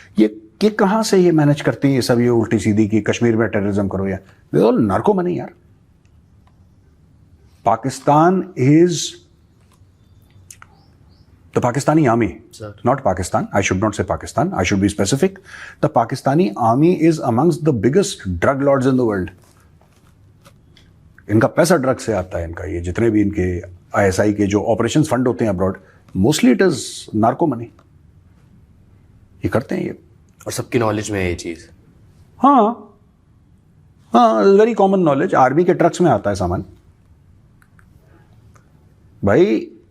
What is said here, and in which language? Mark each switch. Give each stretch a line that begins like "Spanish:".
Hindi: ये कहां से ये मैनेज करते हैं ये सब? ये उल्टी सीधी की कश्मीर में टेररिज्म करो, या
English: this all narco money
Hindi: यार। Pakistan is
English: the Pakistani army, Sir. not Pakistan, I should not say Pakistan, I should be specific. The Pakistani army is amongst the biggest drug lords in the world.
Hindi: इनका पैसा drug से आता है। इनका ये जितने भी इनके ISI के जो ऑपरेशन फंड होते हैं abroad,
English: Mostly it is narco money.
Hindi: ये करते हैं ये, और सबकी नॉलेज में है ये चीज़।
English: हाँ हाँ, very common knowledge.
Hindi: आर्मी के ट्रक्स में आता है सामान भाई।